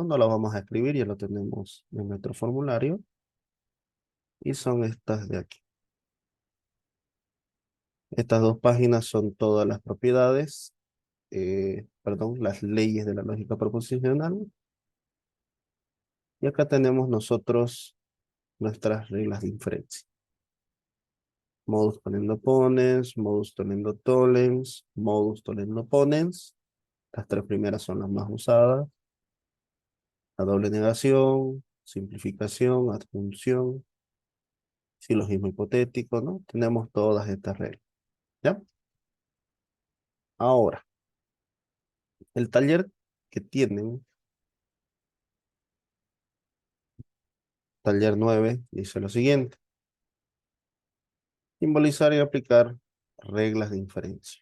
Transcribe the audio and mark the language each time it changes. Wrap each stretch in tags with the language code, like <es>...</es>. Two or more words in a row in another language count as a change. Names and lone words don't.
<es>No las vamos a escribir, ya lo tenemos en nuestro formulario, y son estas de aquí. Estas dos páginas son todas las propiedades, perdón, las leyes de la lógica proposicional, y acá tenemos nosotros nuestras reglas de inferencia.</es> <la>Modus ponendo ponens, modus tenendo tollens, modus tollendo ponens.</la> <es>Las tres primeras son las más usadas. La doble negación, simplificación, adjunción, silogismo hipotético, ¿no? Tenemos todas estas reglas, ¿ya? Ahora, el taller que tienen, taller 9, dice lo siguiente: simbolizar y aplicar reglas de inferencia.</es>